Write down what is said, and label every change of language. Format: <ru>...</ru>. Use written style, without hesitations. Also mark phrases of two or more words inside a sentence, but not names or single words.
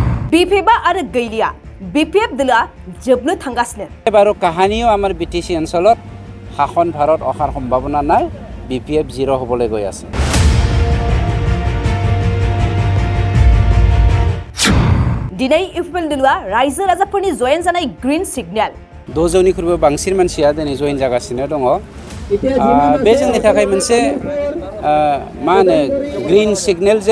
<brx>বিপিএফা आरो गैलिया বিপিএফ দলা जोबनो थांगासिनो</brx> <as>এবারও কাহানিও আমার বিটিসি অঞ্চলত শাসন ভাৰত অহাৰ সম্ভাৱনা নাই বিপিএফ জিৰ' হ'বলৈ গৈ আছে</as> <brx>दिनै इउपिएल दलआ रायजो राजाफोरनि जयेन जानाय ग्रीन सिगनेल 2,000निख्रुइबो बांसिन मानसिया दिनै जयेन जागासिनो दङ बे जोंनि थाखाय मोनसे मा होनो ग्रीन सिगनेल जे</brx>